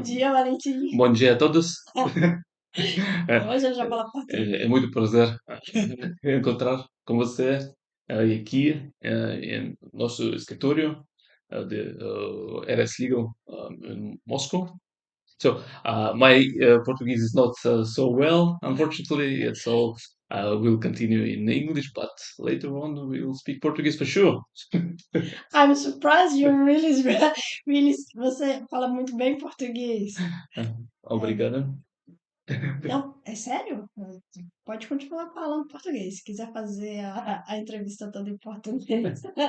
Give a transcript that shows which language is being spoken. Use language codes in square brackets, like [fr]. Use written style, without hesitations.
[pt] dia, Valentin. bom dia a todos. Hoje eu já falo português. É muito prazer encontrar com você aqui em nosso escritório de RS Legal in Moscow. [en] So, my Portuguese is not so well, unfortunately. So, we'll continue in English, but later on we'll speak Portuguese for sure. I'm surprised you really, [pt] você fala muito bem português. É, Obrigado. não, é sério? Pode continuar falando português, se quiser fazer a entrevista toda em português.